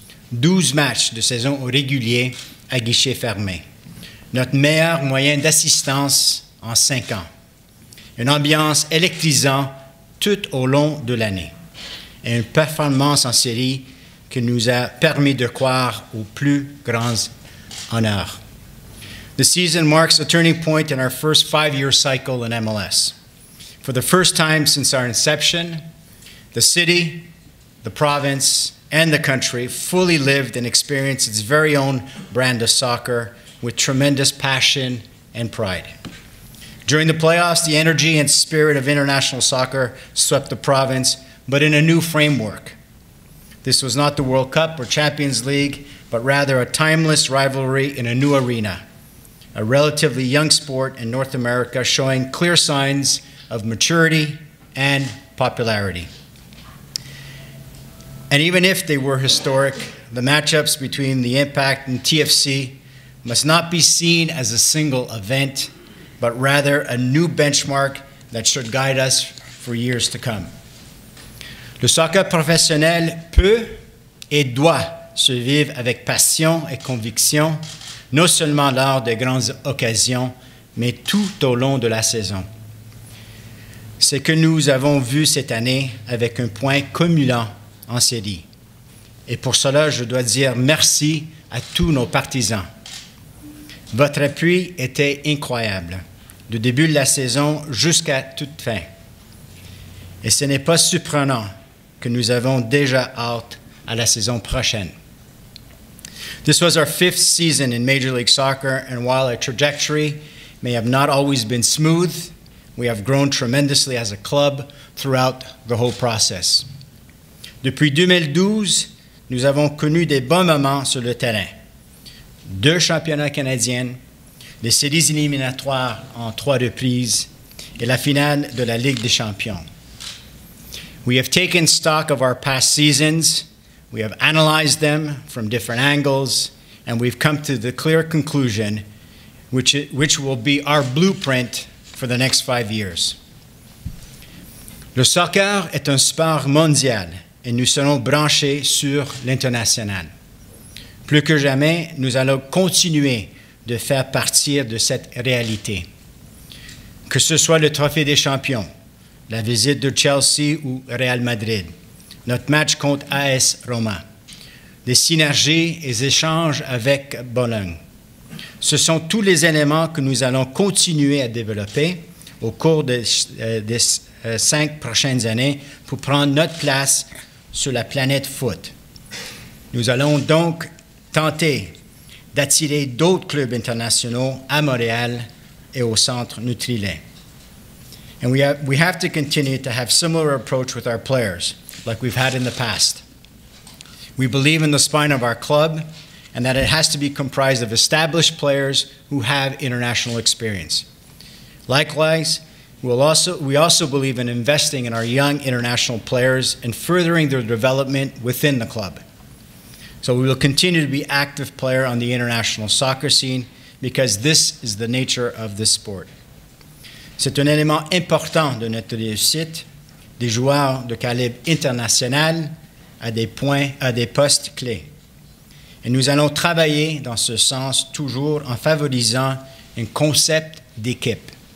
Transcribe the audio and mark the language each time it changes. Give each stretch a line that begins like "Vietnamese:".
French: 12 matchs de saison réguliers à guichet fermé. Notre meilleure moyenne d'assistance en 5 ans. Une ambiance électrisante tout au long de l'année. Et une performance en série qui nous a permis de croire aux plus grands honneurs.
English: The season marks a turning point in our first 5-year cycle in MLS. For the first time since our inception, the city, the province, and the country fully lived and experienced its very own brand of soccer with tremendous passion and pride. During the playoffs, the energy and spirit of international soccer swept the province, but in a new framework. This was not the World Cup or Champions League, but rather a timeless rivalry in a new arena. A relatively young sport in North America showing clear signs of maturity and popularity. And even if they were historic, the matchups between the Impact and TFC must not be seen as a single event, but rather a new benchmark that should guide us for years to come.
French: Le soccer professionnel peut et doit se vivre avec passion et conviction, non seulement lors de grandes occasions, mais tout au long de la saison. C'est ce que nous avons vu cette année avec un point cumulant en série. Et pour cela, je dois dire merci à tous nos partisans. Votre appui était incroyable, du début de la saison jusqu'à toute fin. Et ce n'est pas surprenant que nous avons déjà hâte à la saison prochaine.
English: This was our 5th season in Major League Soccer, and while our trajectory may have not always been smooth, we have grown tremendously as a club throughout the whole process.
French: Depuis 2012, nous avons connu des bons moments sur le terrain. 2 championnats canadiens, les séries éliminatoires en 3 reprises et la finale de la Ligue des champions.
English: We have taken stock of our past seasons. We have analyzed them from different angles, and we've come to the clear conclusion which will be our blueprint for the next 5 years.
French: Le soccer est un sport mondial et nous serons branchés sur l'international. Plus que jamais, nous allons continuer de faire partie de cette réalité. Que ce soit le Trophée des champions, la visite de Chelsea ou Real Madrid, notre match contre AS Roma, des synergies et échanges avec Bologne. Ce sont tous les éléments que nous allons continuer à développer au cours des 5 prochaines années pour prendre notre place sur la planète foot. Nous allons donc tenter d'attirer d'autres clubs internationaux à Montréal et au Centre Nutrilait.
English: And we have to continue to have similar approach with our players, like we've had in the past. We believe in the spine of our club and that it has to be comprised of established players who have international experience. Likewise, we also believe in investing in our young international players and furthering their development within the club. So we will continue to be active player on the international soccer scene because this is the nature of this sport.
French: C'est un élément important de notre réussite, des joueurs de calibre international à des postes clés. Et nous allons travailler dans ce sens toujours en favorisant un concept d'équipe.